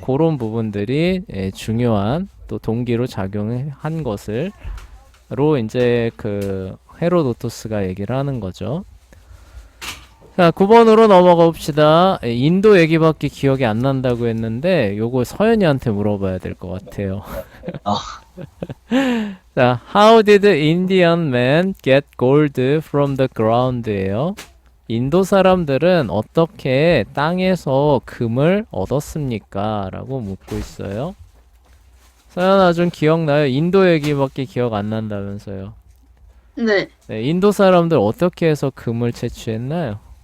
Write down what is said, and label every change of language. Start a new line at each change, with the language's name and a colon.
Korean: 그런 부분들이 중요한 또 동기로 작용한 것을로 이제 그 헤로도토스가 얘기를 하는 거죠. 자, 9번으로 넘어가 봅시다. 인도 얘기밖에 기억이 안 난다고 했는데 요거 서연이한테 물어봐야 될 것 같아요. 아.
English: 자, How did Indian men get gold from the ground예요.
Korean: 인도 사람들은 어떻게 땅에서 금을 얻었습니까? 라고 묻고 있어요. 서연아 좀 기억나요? 인도 얘기밖에 기억 안 난다면서요. 네. 네, 인도 사람들 어떻게 해서 금을 채취했나요?